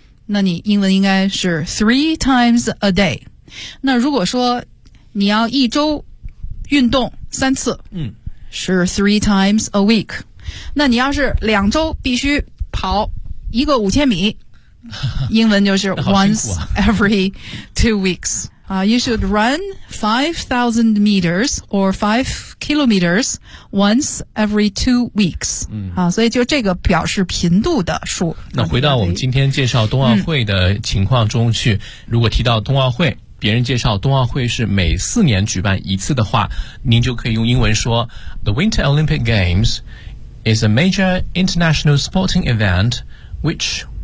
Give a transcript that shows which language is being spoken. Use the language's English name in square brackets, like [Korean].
[Chinese] 那你英文应该是 [English] three times a day。 [Chinese] 那如果说你要一周运动三次，嗯，是 [English] three times a week。 [Chinese] 那你要是两周必须跑一个五千米。英文就是 [English] once every 2 weeks. You should run 5,000 meters or 5 kilometers once every 2 weeks. [Chinese] 所以就这个表示频度的数。那回到我们今天介绍冬奥会的情况中去，如果提到冬奥会，别人介绍冬奥会是每四年举办一次的话，您就可以用英文说 [English] The Winter Olympic Games is a major international sporting event which...